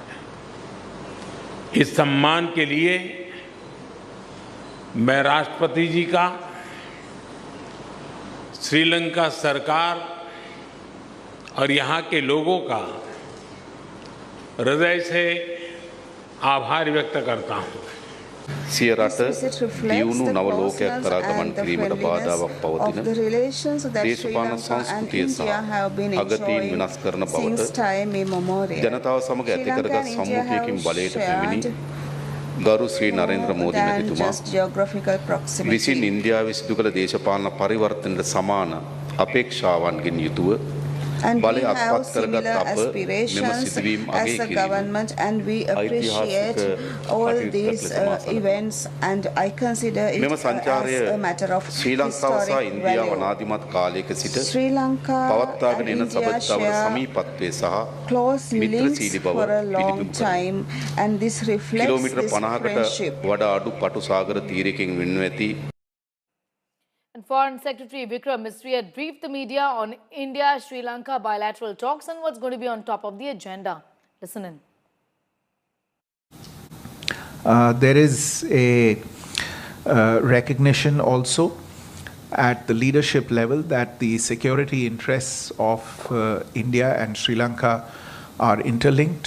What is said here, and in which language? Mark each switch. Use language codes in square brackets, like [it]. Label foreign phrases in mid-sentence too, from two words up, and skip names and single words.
[hi] इस सम्मान के लिए मैं राष्ट्रपति जी का, श्रीलंका सरकार और यहाँ के लोगों का हृदय से आभार व्यक्त करता हूँ। [si] සිය රට දියුණු නව ලෝකයක් කරා ගමන් කිරීමට බාධාවක් පවතින දේශපාලන සංස්කෘතිය සහ අගතීන් විනාශ කරන බවට ජනතාව සමග ඇති කරගත් සම්මුතියකින් බලයට පැමිණි ගරු ශ්‍රී නරේන්ද්‍ර මෝදි මැතිතුමා විසින් ඉන්දියාවේ සිදු කළ දේශපාලන පරිවර්තනයට සමාන අපේක්ෂාවන්ගෙන් යුතුව බලය අත්පත් කරගත් අප මෙම සිදුවීම් අගය කිරීම [en] and we appreciate all these events and I consider it as a matter of [si] ශ්‍රී ලංකාව සහ ඉන්දියාව අනාදිමත් කාලයක සිට පවත්වාගෙන එන සබඳතාවල සමීපත්වයේ සහ මිත්‍රශීලී බව [en] time and this reflects this friendship. [si] වඩා අඩු පටු සාගර තීරයකින් වෙන්ව ඇති. [en] And Foreign Secretary Vikram Misri had briefed the media on India-Sri Lanka bilateral talks and what's going to be on top of the agenda. Listen in. There is a recognition also at the leadership level that the security interests of India and Sri Lanka are interlinked.